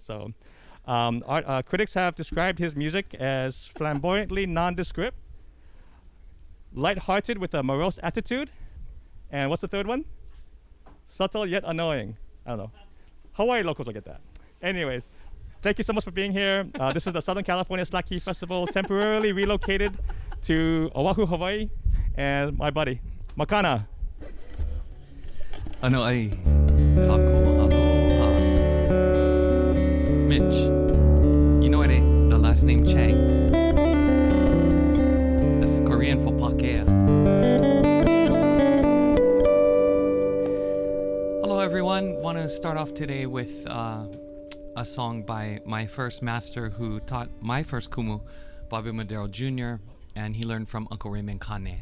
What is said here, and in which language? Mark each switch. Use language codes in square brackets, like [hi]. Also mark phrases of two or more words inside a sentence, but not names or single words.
[en] So critics have described his music as flamboyantly nondescript, lighthearted with a morose attitude, and what's the third one? Subtle yet annoying. I don't know. Hawaii locals will get that. Anyways. Thank you so much for being here. This is the Southern California Slack Key Festival, temporarily relocated to Oahu, Hawaii, and my buddy, Makana. [haw] Ano ai, kako aloha. [en] Mitch, you know the last name Chang? That's Korean for pakea. Hello everyone, want to start off today with a song by my first master who taught my first kumu, Bobby Moderow Jr., and he learned from Uncle Raymond Kane.